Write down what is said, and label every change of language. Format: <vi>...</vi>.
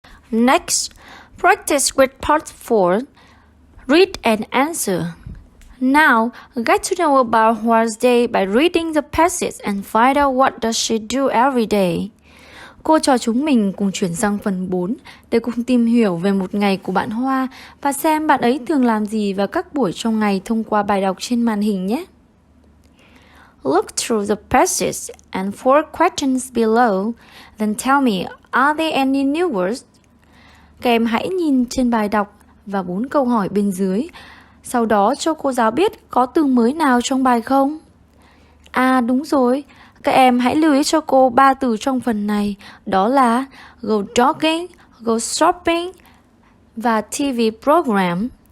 <en>Next, practice with part 4. Read and answer. Now, get to know about Hoa's day by reading the passage and find out what does she do every day.</en> <vi>Cô trò chúng mình cùng chuyển sang phần 4 để cùng tìm hiểu về một ngày của bạn Hoa và xem bạn ấy thường làm gì vào các buổi trong ngày thông qua bài đọc trên màn hình nhé.</vi> <en>Look through the passage and 4 questions below, then tell me, are there any new words?</en> <vi>Các em hãy nhìn trên bài đọc và 4 câu hỏi bên dưới. Sau đó cho cô giáo biết có từ mới nào trong bài không? À đúng rồi, các em hãy lưu ý cho cô 3 từ trong phần này. Đó là</vi> <en>go jogging, go shopping và TV program.</en>